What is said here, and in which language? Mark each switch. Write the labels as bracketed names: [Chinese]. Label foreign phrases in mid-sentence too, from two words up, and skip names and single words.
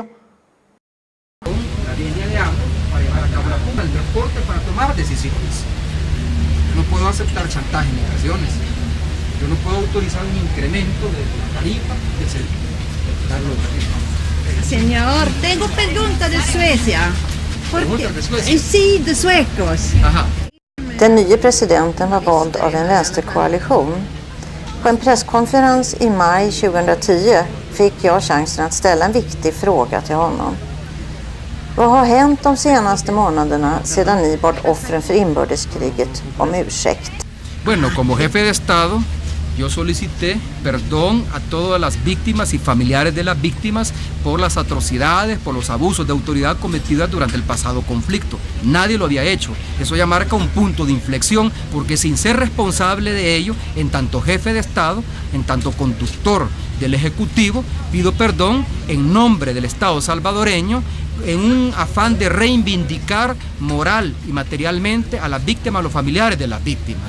[Spanish] La línea de ambos para llevar a cabo la pugna, el transporte para tomar decisiones. Yo no puedo aceptar chantaje ni presiones. Yo no puedo autorizar un incremento de la tarifa de servicio. Señor, tengo preguntas de Suecia. ¿Preguntas de Suecia? Sí, de suecos. Ajá. [Swedish] Den nye presidenten var vald av en vänsterkoalition. På en presskonferens i maj 2010 fick jag chansen att ställa en viktig fråga till honom. Vad har hänt de senaste månaderna sedan ni bad offren för inbördeskriget om ursäkt? [Spanish] Bueno, como jefe de Estado, yo solicité perdón a todas las víctimas y familiares de las víctimas por las atrocidades, por los abusos de autoridad cometidas durante el pasado conflicto. Nadie lo había hecho. Eso ya marca un punto de inflexión, porque sin ser responsable de ello, en tanto jefe de Estado, en tanto conductor del Ejecutivo, pido perdón en nombre del Estado salvadoreño, en un afán de reivindicar moral y materialmente a las víctimas, a los familiares de las víctimas.